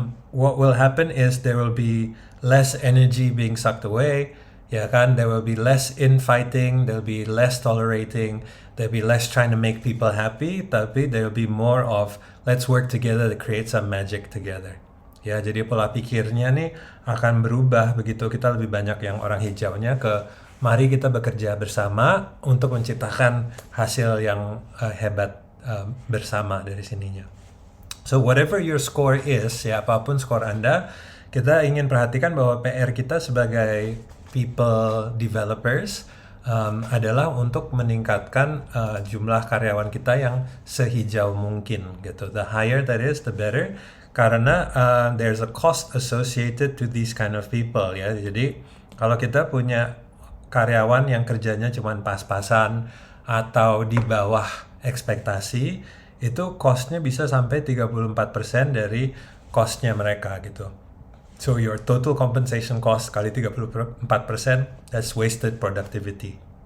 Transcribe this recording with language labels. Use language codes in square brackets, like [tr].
[en] What will happen is there will be less energy being sucked away, [id] ya kan? [en] There will be less infighting, there will be less tolerating, there will be less trying to make people happy, tapi there will be more of let's work together to create some magic together. [id] Ya, jadi pola pikirnya nih akan berubah begitu kita lebih banyak yang orang hijaunya ke mari kita bekerja bersama untuk menciptakan hasil yang hebat bersama dari sininya. [en] So whatever your score is, [id] ya apapun skor Anda, kita ingin perhatikan bahwa PR kita sebagai people developers adalah untuk meningkatkan jumlah karyawan kita yang sehijau mungkin gitu. [en] The higher that is, the better. Karena there's a cost associated to these kind of people ya. [id] Jadi kalau kita punya karyawan yang kerjanya cuma pas-pasan atau di bawah ekspektasi, itu cost-nya bisa sampai 34% dari cost-nya mereka gitu. [en] So your total compensation cost kali 34%, that's wasted productivity.